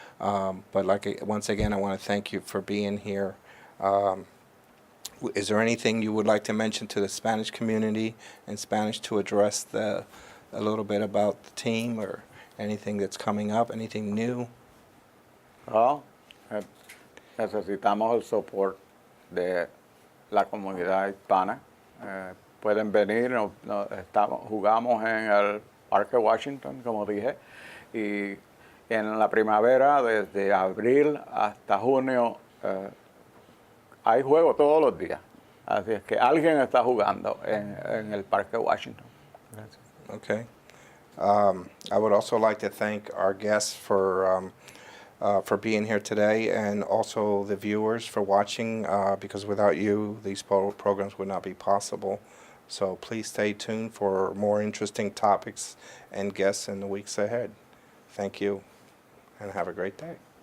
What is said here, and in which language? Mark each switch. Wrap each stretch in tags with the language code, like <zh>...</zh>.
<en>But once again, I want to thank you for being here. Is there anything you would like to mention to the Spanish community in Spanish to address a little bit about the team, or anything that's coming up, anything new? Well,</en> <es>necesitamos el</es> <en>support</en> <es>de la comunidad hispana. Pueden venir, jugamos en el Parque Washington, como dije, y en la primavera, desde abril hasta junio, hay juego todos los días. Así es que alguien está jugando en el Parque Washington. Gracias.</es> <en>Okay. I would also like to thank our guests for being here today, and also the viewers for watching, because without you, these programs would not be possible. So please stay tuned for more interesting topics and guests in the weeks ahead. Thank you, and have a great day.</en>